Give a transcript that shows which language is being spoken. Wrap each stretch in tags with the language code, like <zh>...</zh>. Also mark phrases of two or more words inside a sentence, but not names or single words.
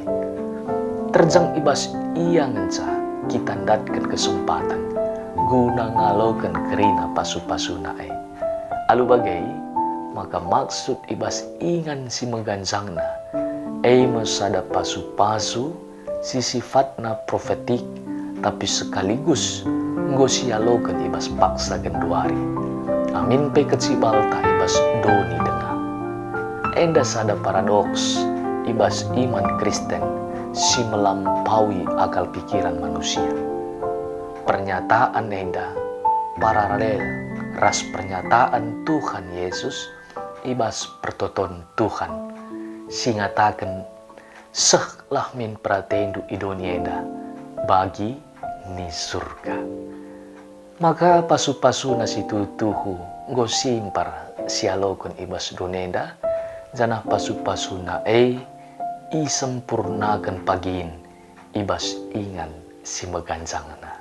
<btx>Terjang ibas ia ngenca kita datkan kesempatan guna ngalokan kerina pasu-pasuna alu bagai maka maksud ibas ingan si meganjangna masada pasu-pasu si sifatna profetik tapi sekaligus ngosialokan ibas paksa genduari. Amin pe kecibalta ibas doni dengar. Enda sada paradoks ibas iman Kristen si</btx> <id>melampaui akal pikiran manusia.</id> <btx>Pernyataan enda paralel ras pernyataan Tuhan Yesus ibas pertoton Tuhan singatakan sehlah min pratendu idonienda bagi ni surga. Maka pasu-pasu nasi tuhu ngosimpar sialokon ibas donenda janah pasu-pasu na isempurnakan pagin ibas ingan si meganjangna.</btx>